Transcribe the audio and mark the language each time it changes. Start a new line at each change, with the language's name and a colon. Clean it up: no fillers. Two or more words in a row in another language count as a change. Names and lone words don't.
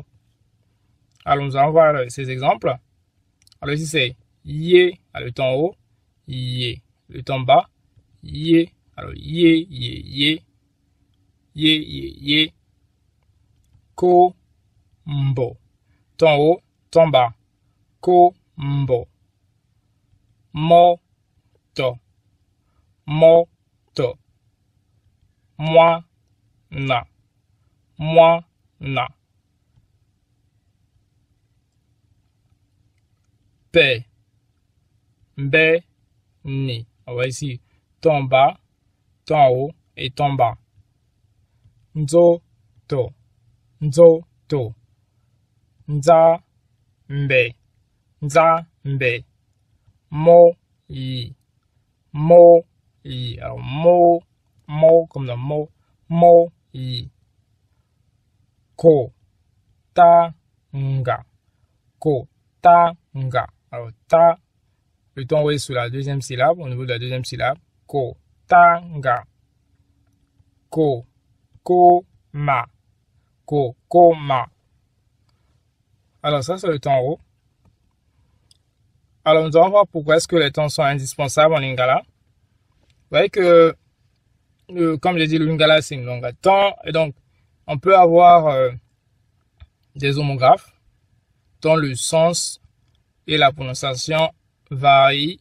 French: Alors, nous allons voir ces exemples. Alors, ici, c'est yé, le ton haut, yé. Le ton bas, yé. Alors, yé.
Lingala: Ko, mbo.
French: Ton haut, ton bas.
Lingala: Ko, mbo. Mo, to. Moi, na. Pe, be, ni.
French: On va ici ton bas, ton haut et ton bas.
Lingala: Nzo, to. Nza, mbe. Mo, yi.
French: Alors, mo comme dans mo,
Lingala: yi. Ko, ta, nga.
French: Alors, ta, le ton haut est sur la deuxième syllabe, au niveau de la deuxième syllabe.
Lingala: Ko, ta, nga. Ko, ma.
French: Alors, ça, c'est le ton haut. Alors, nous allons voir pourquoi est-ce que les tons sont indispensables en Lingala. Vous voyez que, comme j'ai dit, le Lingala, c'est une langue à tons. Et donc, on peut avoir des homographes dont le sens et la prononciation varient.